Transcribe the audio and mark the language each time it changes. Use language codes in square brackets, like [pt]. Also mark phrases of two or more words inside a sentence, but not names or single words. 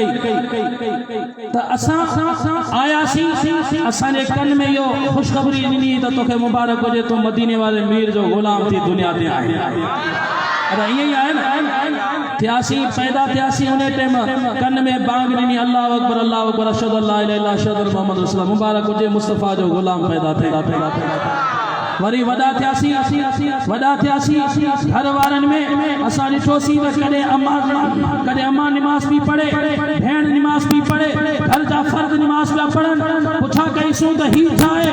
[sd] कई त असां आयासीं असांजे कन में इहो ख़ुशख़बरी ॾिनी त तोखे मुबारक हुजे तूं मदीने वारे मीर जो ग़ुलाम थी दुनिया ते आहे अरे ईअं ई आहे न थियासीं पैदा थियासीं उन टाइम कन में बांग ॾिनी [ar] الله أكبر أشهد أن لا إله إلا الله أشهد أن محمد رسول الله [sd] मुबारक हुजे मुस्तफ़ा जो ग़ुलाम पैदा थिए वरी वॾा थियासीं घर वारनि में असां ॾिठोसीं त कॾहिं अम्मा निमाज़ बि पढ़े, भेण निमाज़ बि पढ़े, घर जा फर्द निमाज़ पिया पढ़नि। पुछा कईसूं त हीउ छा आहे?